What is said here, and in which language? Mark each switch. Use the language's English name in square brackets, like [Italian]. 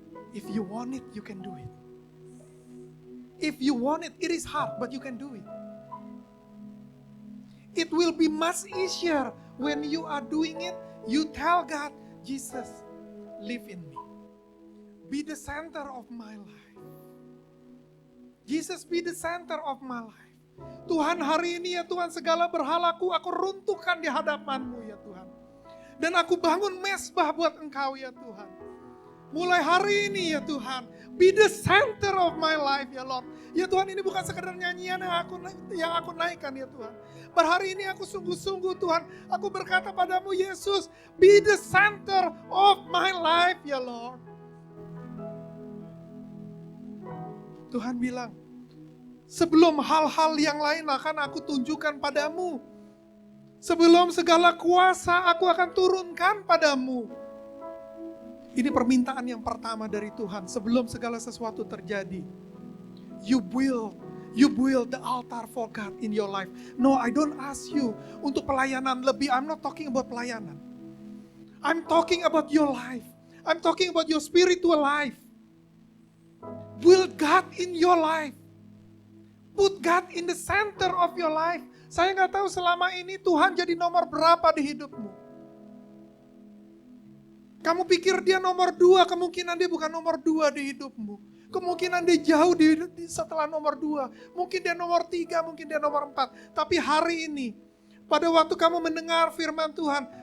[English] If you want it, you can do it. If you want it, it is hard, but you can do it. It will be much easier when you are doing it. You tell God, Jesus, live in me. Be the center of my life. Jesus, be the center of my life. [Indonesian] Tuhan, hari ini ya Tuhan, segala berhalaku aku runtuhkan di hadapan-Mu ya Tuhan. Dan aku bangun mesbah buat Engkau ya Tuhan. Mulai hari ini ya Tuhan, [English] be the center of my life ya Lord. [Indonesian] Ya Tuhan, ini bukan sekedar nyanyian yang aku naikkan ya Tuhan. Hari ini aku sungguh-sungguh Tuhan, aku berkata padamu Yesus, [English] be the center of my life ya Lord. [Indonesian] Tuhan bilang, sebelum hal-hal yang lain akan aku tunjukkan padamu. Sebelum segala kuasa aku akan turunkan padamu. Ini permintaan yang pertama dari Tuhan sebelum segala sesuatu terjadi. [English] You build the altar for God in your life. No, I don't ask you [Indonesian] untuk pelayanan lebih. [English] I'm not talking about pelayanan. I'm talking about your life. I'm talking about your spiritual life. Build God in your life. Put God in the center of your life. [Indonesian] Saya gak tahu selama ini Tuhan jadi nomor berapa di hidupmu. Kamu pikir dia nomor 2, kemungkinan dia bukan nomor 2 di hidupmu. Kemungkinan dia jauh setelah nomor 2. Mungkin dia nomor 3, mungkin dia nomor 4. Tapi hari ini, pada waktu kamu mendengar firman Tuhan,